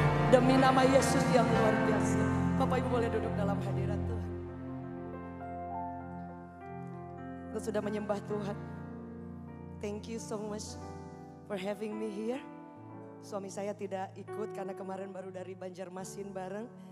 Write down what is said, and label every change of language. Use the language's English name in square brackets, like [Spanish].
[Indonesian] Demi nama Yesus yang luar biasa. Bapak Ibu boleh duduk dalam hadirat Tuhan. Kita sudah menyembah Tuhan. [English] Thank you so much for having me here. [Indonesian] Suami saya tidak ikut karena kemarin baru dari Banjarmasin bareng.